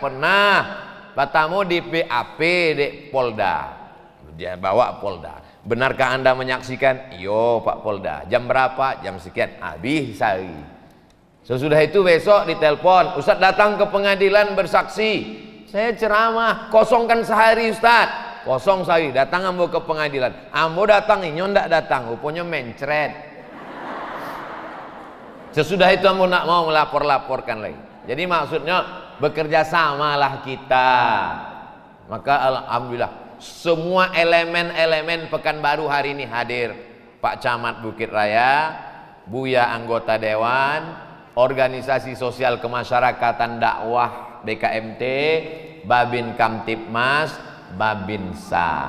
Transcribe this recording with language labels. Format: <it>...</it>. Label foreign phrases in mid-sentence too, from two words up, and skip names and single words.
<id>Pernah. Pertama di PAP di Polda. Dia bawa Polda. Benarkah Anda menyaksikan? Iyo Pak Polda. Jam berapa? Jam sekian. Habis hari. Sesudah itu besok ditelepon, Ustaz datang ke pengadilan bersaksi. Saya ceramah, kosongkan sehari Ustaz.</id> <min>Kosong sehari, datang ambo ke pengadilan. Ambo datang, inyo ndak datang, rupanya mencret.</min> <id>Sesudah itu ambo nak mau melapor-laporkan lagi. Jadi maksudnya bekerja samalah kita. Maka alhamdulillah semua elemen-elemen Pekanbaru hari ini hadir. Pak Camat Bukit Raya, Buya anggota Dewan, organisasi sosial kemasyarakatan dakwah BKMT, Babin Kamtibmas, Babinsa.</id>